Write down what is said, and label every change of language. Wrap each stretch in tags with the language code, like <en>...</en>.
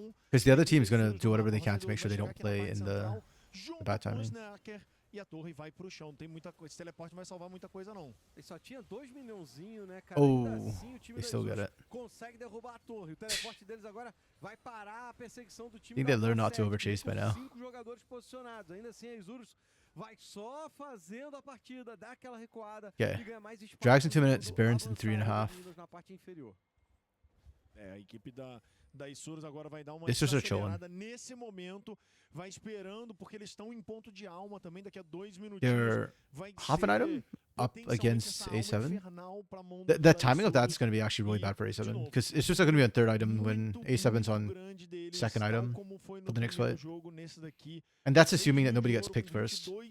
<en>Because the other team is going to do whatever they can to make sure they don't play in the bad timing.</en> <pt>E a torre vai pro chão, não tem muita coisa. Esse teleporte não vai salvar muita coisa não. Ele só tinha 2 milhãozinho, né, cara?</pt> <en>Oh,</en> <pt>assim, o time</pt> <en>they still get it.</en> <pt>Consegue derrubar a torre. O teleporte deles agora vai parar a perseguição do time.</pt> <en>I think they learned not to overchase by now.</en> <pt>5 jogadores posicionados. Ainda assim, a Isurus vai só fazendo a partida, dá aquela recuada e ganha mais espaço.</pt> <en>Drags in 2 minutes, Barons in 3.5.</en> <pt>Na parte inferior. A equipe da Isurus agora vai dar uma acelerada nesse momento, vai esperando porque eles estão em ponto de alma também, daqui a 2 minutinhos.</pt> <en>They're half an item up against A7. The timing of that's going to be actually really bad for A7 because it's just going to be on 3rd item when A7's on 2nd item for the next fight. And that's assuming that nobody gets picked first.</en>